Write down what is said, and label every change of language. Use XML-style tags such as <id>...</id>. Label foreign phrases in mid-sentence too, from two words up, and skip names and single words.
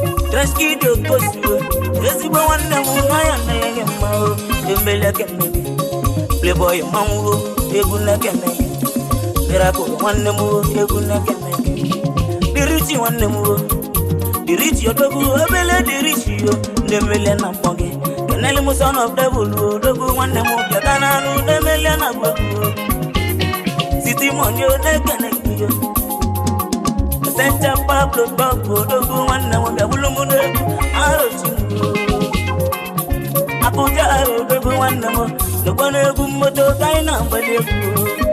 <ig>Treskido Kosiwo, ezigbo nwanne m, na ọ ya ndele gị mma o. Embele Kemgbe, Playboy Manwo, egwu na-ekene gị. Miracle nwanne m o, egwu na-ekene The rich nwanne m o. The rich odogwu, obele the rich o. Ndị emele na mkpọ gị. Kenele m</ig> <en>son of devil</en> <ig>o. Odogwu nwanne m, bịata n'anụ, ndị emele na mkpọ gị o. City money o, na-ekene gị o. Senta Pablo Bob, odogwu nwanne m, bịa bụlụ m n'egwu. Arochi m o. Abuja, odogwu nwanne m, lekwa n'egwu mmoto ka anyị na-agbali egwu.</ig>